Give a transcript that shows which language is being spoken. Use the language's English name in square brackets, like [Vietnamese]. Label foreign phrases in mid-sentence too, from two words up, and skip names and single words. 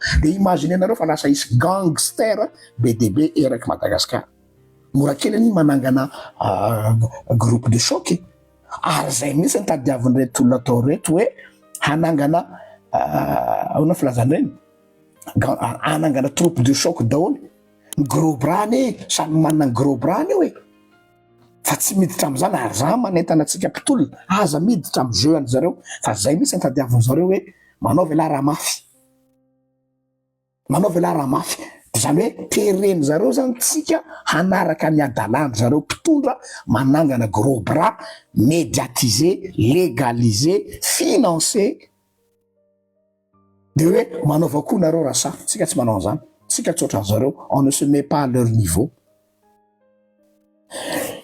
[Malagasy] de imagine anareo fa lasa isy gangster be de be eraky Madagasikara mora kely any manangana [French] groupe de choc [Malagasy] ary zay mihitsy ny tadiavin'ireto olona atao reto hoe hanangana aona filazany reny hanangana [French] troupe de choc [Malagasy] daholy ny [French] gros bras [Malagasy] ny samy manana ny [French] gros bras [Malagasy] ny hoe fa tsy miditra am'izany ary za manentana antsika mpitolona aza miditra amy jeu an'zareo fa zay mihitsy ny tadiavin'zareo hoe manao vela raha mafy manao vela raha mafy de zany hoe tereny zareo zany tsika hanaraka ny adalandry zareo mpitondra manangana [French] gros bras médiatisé légalisé financé [Malagasy] de hoe manaova koa nareo raha sa tsika tsy manao an'izany tsika tsotra zareo [French] on ne se met pas à leur niveau